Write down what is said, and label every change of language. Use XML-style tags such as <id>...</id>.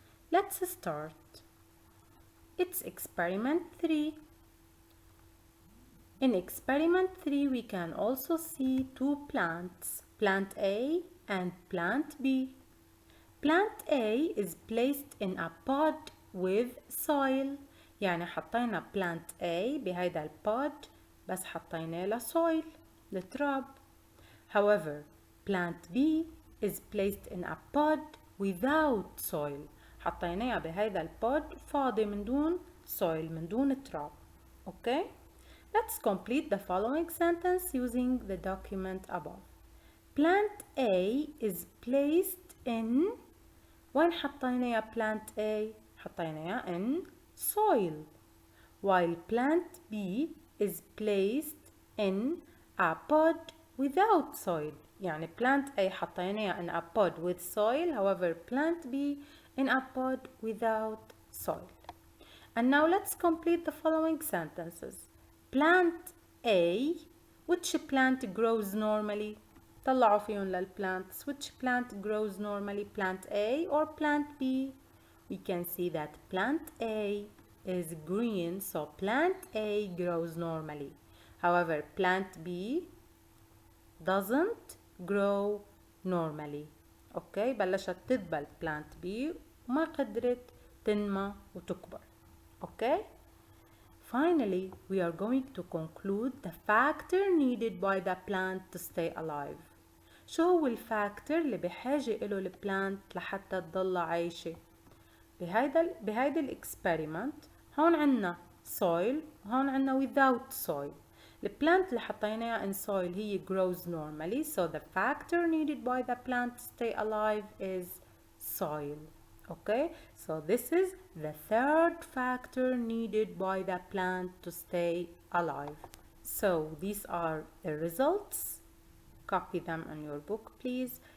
<en>Let's start. It's experiment 3. In experiment 3, we can also see two plants, plant A and plant B. Plant A is placed in a pot with soil.</en> <ar>يعني حطينا plant A بهيدا البود بس حطينا له soil التراب.</ar> <en>However, plant B is placed in a pod without soil.</en> <ar>حطيناها بهيدا البود فاضي من دون soil من دون تراب.</ar> <en>Okay? Let's complete the following sentence using the document above. Plant A is placed in</en> <ar>وين حطينا plant A؟ حطيناها</ar> <en>in soil while plant B is placed in a pod without soil.</en> <ar>يعني</ar> <en>plant A</en> <ar>حطيناها</ar> <en>in a pod with soil, however plant B in a pod without soil. And now let's complete the following sentences. Plant A, which plant grows normally?</en> <ar>طلعوا فيهم للplants.</ar> <en>Which plant grows normally, plant A or plant B? We can see that plant A is green, so plant A grows normally. However, plant B doesn't grow normally.</en> <ar>Okay, بلشت تدبل plant B وما قدرت تنمى وتكبر.</ar> <en>Okay? Finally, we are going to conclude the factor needed by the plant to stay alive.</en> <ar>شو هو الفاكتور اللي بحاجة إله البلانت لحتى تضل عايشة؟ بهيدا الاكسبيرمنت هون عنا soil وهون عنا</ar> <en>without soil.</en> <ar>البلانت اللي حطيناها</ar> <en>in soil</en> <ar>هي</ar> <en>grows normally, so the factor needed by the plant to stay alive is soil. Okay, so this is the third factor needed by the plant to stay alive. So these are the results. Copy them in your book, please.</en>